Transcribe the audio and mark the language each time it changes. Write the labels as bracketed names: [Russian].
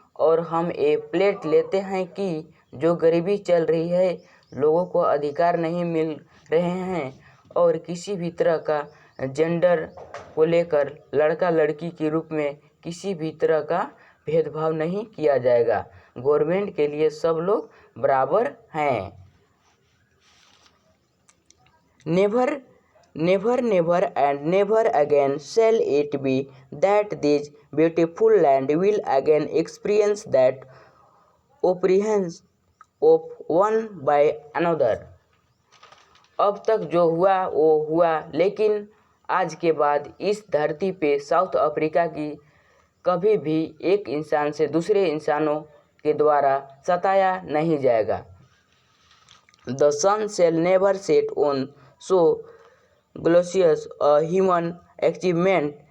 [Hindi] और हम ये प्लेट लेते हैं कि जो गरीबी चल रही है, लोगों को अधिकार नहीं मिल रहे हैं, और किसी भी तरह का जेंडर को लेकर लड़का लड़की के रूप में किसी भी तरह का भेदभाव नहीं किया जाएगा। गवर्नमेंट के लिए सब लोग बराबर हैं। [English] Never and never again shall it be that this beautiful land will again experience that oppression of one by another. [Hindi] अब तक जो हुआ वो हुआ, लेकिन आज के बाद इस धरती पे साउथ अफ्रीका की कभी भी एक इंसान से दूसरे इंसानों के द्वारा सताया नहीं जाएगा। [English] The sun shall never set on so glorious a human achievement.